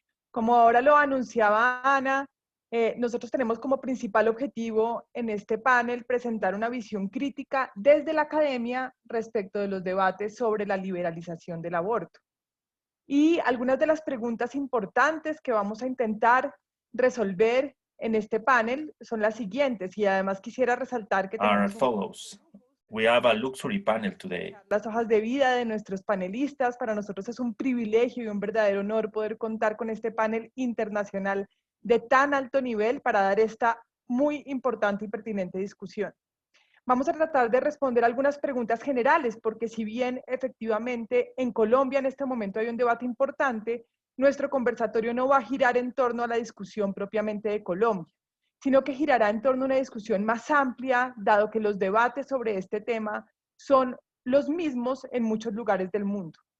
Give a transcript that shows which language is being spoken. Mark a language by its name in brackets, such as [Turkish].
[Spanish] Como ahora lo anunciaba Ana, nosotros tenemos como principal objetivo en este panel presentar una visión crítica desde la academia respecto de los debates sobre la liberalización del aborto. Y algunas de las preguntas importantes que vamos a intentar resolver en este panel son las siguientes, y además quisiera resaltar que tenemos [English] We have a luxury panel today. [Spanish] las hojas de vida de nuestros panelistas. Para nosotros es un privilegio y un verdadero honor poder contar con este panel internacional de tan alto nivel para dar esta muy importante y pertinente discusión. Vamos a tratar de responder algunas preguntas generales, porque si bien efectivamente en Colombia en este momento hay un debate importante, nuestro conversatorio no va a girar en torno a la discusión propiamente de Colombia, sino que girará en torno a una discusión más amplia, dado que los debates sobre este tema son los mismos en muchos lugares del mundo.